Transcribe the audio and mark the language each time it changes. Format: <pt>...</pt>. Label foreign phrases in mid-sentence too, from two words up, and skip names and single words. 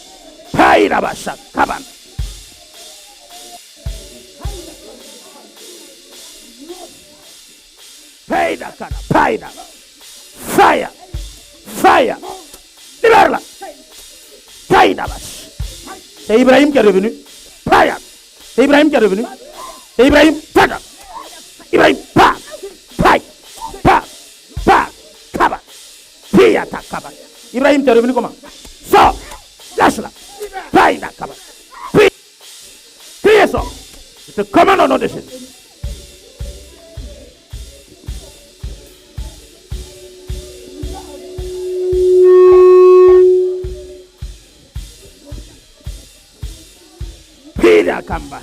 <en>Paida Bashak Kaban. Paida. Fire.</en> <fr>Libère-la. Paida. C'est Ibrahim qui est revenu.</fr> <en>Fire.</en> <fr>C'est Ibrahim qui est revenu. C'est Ibrahim. Paida. Ibrahim. Pa. Kaba. Piyata Kaba. Ibrahim, tu es revenu comment? Sors. Lâche-la. Paida Kaba. Criez sort. Je te commande au nom de Jésus. Kamba.</fr>